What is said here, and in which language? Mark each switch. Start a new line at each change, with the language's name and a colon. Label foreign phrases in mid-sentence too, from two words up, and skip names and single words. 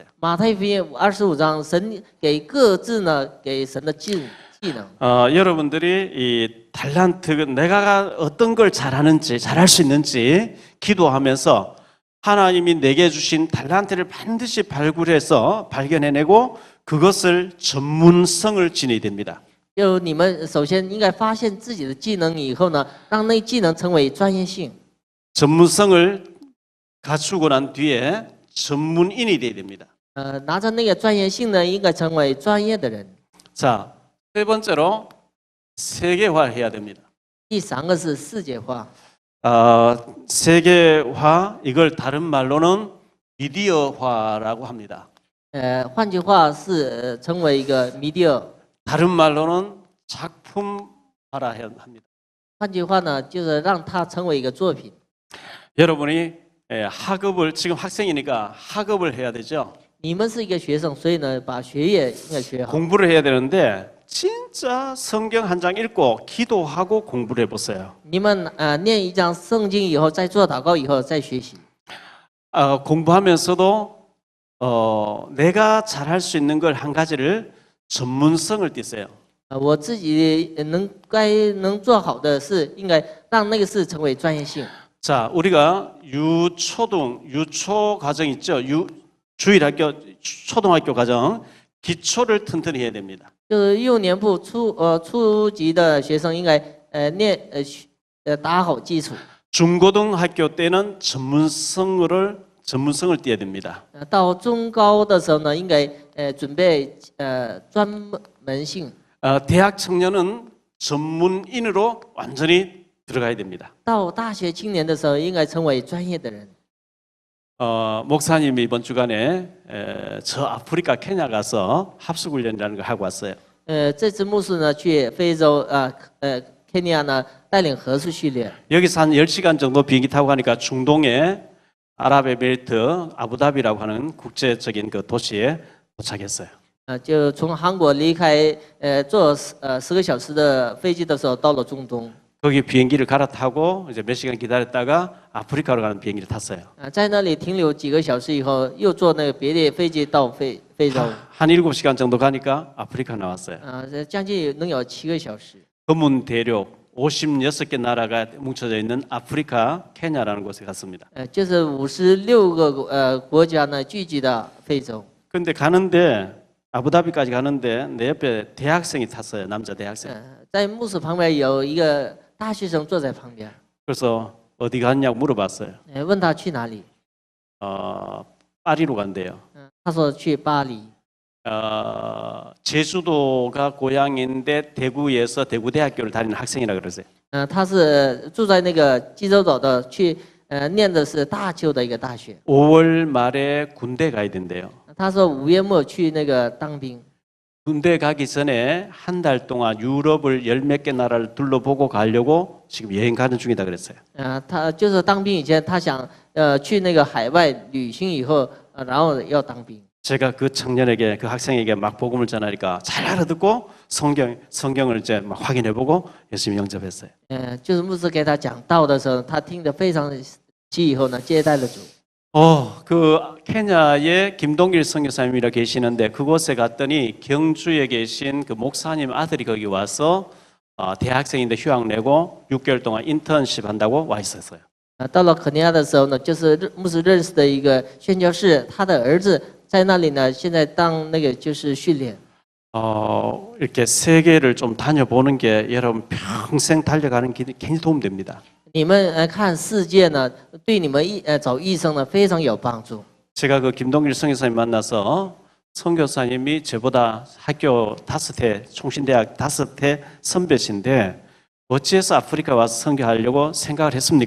Chinese: 马太福音25章，神给各自呢给神的技能。
Korean: 여러분들이 이 달란트 내가 어떤 걸 잘하는지 잘할 수 있는지 기도하면서 하나님이 내게 주신 달란트를 반드시 발굴해서 발견해내고 그것을 전문성을 지녀야 됩니다.
Chinese: 就你们首先应该发现自己的技能以后呢，让那技能成为专业性。
Korean: 전문성을 갖추고 난 뒤에 전문인이 돼야 됩니다.
Chinese: 拿着那个专业性呢，应该成为专业的人。
Korean: 자, 세 번째로 세계화해야 됩니다.
Chinese: 第三个是世界化，
Korean: 세계화 이걸 다른 말로는 미디어화라고 합니다.
Chinese: 换句话是成为一个 media。
Korean: 다른 말로는 작품화라 해야 합니다.
Chinese: 换句话呢，就是让它成为一个作品。
Korean: 여러분이 학업을 지금 학생이니까 학업을 해야 되죠.
Chinese: 你们是一个学生，所以呢，把学业应该学好。
Korean: 공부를 해야 되는데 진짜 성경 한 장 읽고 기도하고 공부를 해보세요.
Chinese: 你们念一章圣经以后，再做祷告以后再学习。
Korean: 공부하면서도 내가 잘할 수 있는 걸 한 가지를 전문성을 띠세요.
Chinese: 我自己能做好的事，应该让那个事成为专业性。
Korean: 자, 우리가 유초 과정 있죠. 주일학교, 초등학교 과정 기초를 튼튼히 해야 됩니다.
Chinese: 就是幼年部初级的学生应该打好基础。
Korean: 중고등학교 때는 전문성을 띠어야 됩니다.
Chinese: 到中高的时候呢，应该准备专门性。
Korean: 대학 청년은 전문인으로 완전히 들어가야 됩니다.
Chinese: 到大学青年的时候，应该成为专业的人。
Korean: 목사님이 이번 주간에 저 아프리카 케냐 가서 합숙훈련이라는 걸 하고 왔어요.
Chinese: 这次牧师呢去非洲肯尼亚呢带领合宿训练。
Korean: 여기서 한 10시간 정도 비행기 타고 가니까 중동의 아랍에미리트 아부다비라고 하는 국제적인 그 도시에 도착했어요.
Chinese: 就从韩国离开坐10个小时的飞机的时候，到了中东。
Korean: 거기 비행기를 갈아타고 이제 몇 시간 기다렸다가 아프리카로 가는 비행기를 탔어요.
Chinese: 在那里停留几个小时以后，又坐那个别的飞机到非洲。
Korean: 한 7시간 정도 가니까 아프리카 나왔어요.
Chinese: 将近能有7个小时。
Korean: 검은 대륙 56개 나라가 뭉쳐져 있는 아프리카 케냐라는 곳에 갔습니다.
Chinese: 就是56个国家呢聚集的非洲。
Korean: 근데 가는데 아부다비까지 가는데 내 옆에 대학생이 탔어요. 남자 대학생.
Chinese: 在牧师旁边有一个大学生坐在旁边。
Korean: 그래서 어디 갔냐고 물어봤어요.
Chinese: 问他去哪里？
Korean: 파리로 간대요.
Chinese: 他说去巴黎。
Korean: 제주도가 고향인데 대구에서 대구대학교를 다니는 학생이라 그러세요.
Chinese: 他是住在那个济州岛的，去念的是大邱的一个大学。
Korean: 5월 말에 군대 가야 된대요.
Chinese: 他说5月末去那个当兵。
Korean: 군대 가기 전에 한 달 동안 유럽을 10몇 개 나라를 둘러보고 가려고 지금 여행 가는 중이다 그랬어요.
Chinese: 他就是当兵以前，他想去那个海外旅行以后，然后要当兵。
Korean: 제가 그 청년에게 그 학생에게 막 복음을 전하니까 잘 알아듣고 성경을 이제 막 확인해보고 예수님 영접했어요.
Chinese: 就是牧师给他讲道的时候，他听得非常细，以后呢接待了主。
Korean: 그 케냐에 김동길 선교사님이라 계시는데 그곳에 갔더니 경주에 계신 그 목사님 아들이 거기 와서 대학생인데 휴학 내고 6개월 동안 인턴십 한다고 와 있었어요.
Chinese: 到了肯尼亚的时候呢，就是牧师认识的一个宣教士，他的儿子在那里呢，现在当那个就是训练。
Korean: 이렇게 세계를 좀 다녀보는 게 여러분 평생 달려가는 길에 굉장히 도움됩니다.
Chinese: 你们看世界呢，对你们找医生呢非常有帮助。
Korean: 제가 그 김동길 선교사님 만나서 선교사님이 저보다 학교 5회 총신대학 5회 선배신데 어찌해서 아프리카 와서 선교하려고 생각을 했습니까?